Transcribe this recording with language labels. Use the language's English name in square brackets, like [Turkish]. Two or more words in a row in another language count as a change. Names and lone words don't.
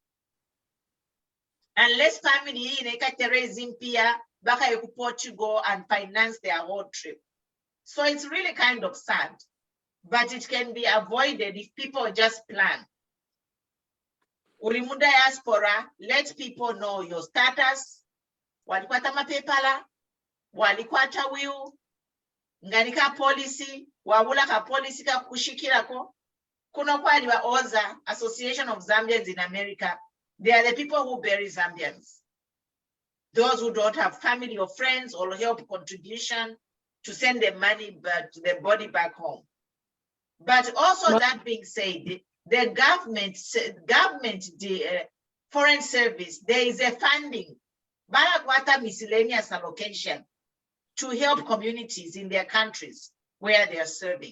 [English] Unless family in Portugal and finance their whole trip. So it's really kind of sad, but it can be avoided if people just plan. Ulimu diaspora, let people know your status. [Bemba] Walikwata mapepala, walikwata will, nganika policy, wabula ka policy ka kushikirako. Kuno kwali wa OZA, Association of Zambians in America. [English] They are the people who bury Zambians. Those who don't have family or friends or help contribution to send the money back to the body back home. But also that being said, the government, the foreign service, there is a funding, Balakwata miscellaneous allocation to help communities in their countries where they are serving.